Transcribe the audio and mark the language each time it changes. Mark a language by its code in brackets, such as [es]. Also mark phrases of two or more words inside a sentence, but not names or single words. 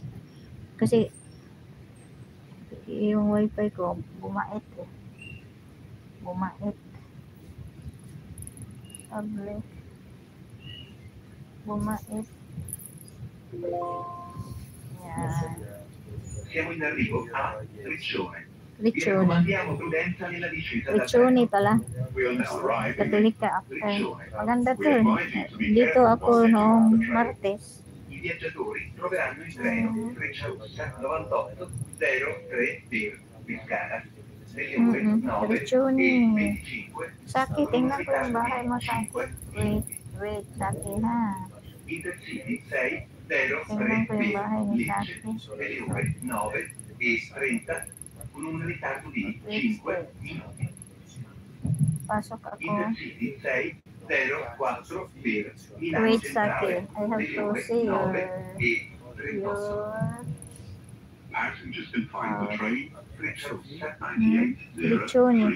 [tl] Kasi yung wifi ko bumait eh. Bumait. Public. Bumait. Yan. [it] Siamo in arrivo a Riccione. [tl] Riccione pala. Cattolica after. Maganda to. Dito ako noong Martes. [it] I viaggiatori troveranno il treno Frecciarossa 9803 per Pescara. Riccione. [tl] Saki, tingnan ko yung bahay mo, Saki. Wait, Saki ha. [it] Intercity 603 [tl] Tingnan ko yung bahay ni [it] Lecce, [tl] Saki. [it] alle ore 9:30 con un ritardo di 5 minuti. [tl] Pasok ako. [it] Intercity 604 per Milano [tl] Wait, [it] Centrale, [en] Saki. I have to see your Passengers can find the train Frecciarossa 9803. Riccione.